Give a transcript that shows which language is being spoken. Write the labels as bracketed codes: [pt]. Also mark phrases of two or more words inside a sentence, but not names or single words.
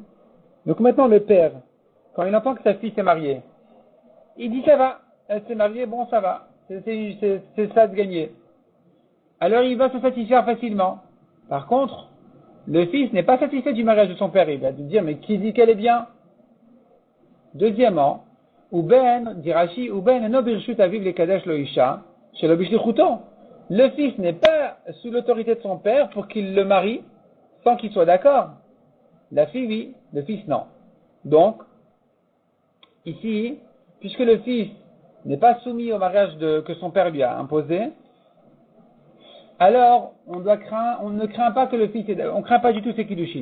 [fr] Donc maintenant le père, quand il entend que sa fille s'est mariée, il dit ça va, elle s'est mariée, bon ça va, c'est ça de gagner. Alors il va se satisfaire facilement. Par contre, le fils n'est pas satisfait du mariage de son père, il va lui dire mais qui dit qu'elle est bien? Deuxièmement, dit Rashi, [he] נו ברשות אביו לקדש לו אשה, שלא בשליחותו. [fr] Le fils n'est pas sous l'autorité de son père pour qu'il le marie sans qu'il soit d'accord. La fille, oui, le fils, non. Donc, ici, puisque le fils n'est pas soumis au mariage que son père lui a imposé, alors on ne craint pas que le fils, on craint pas du tout ses kiddushin.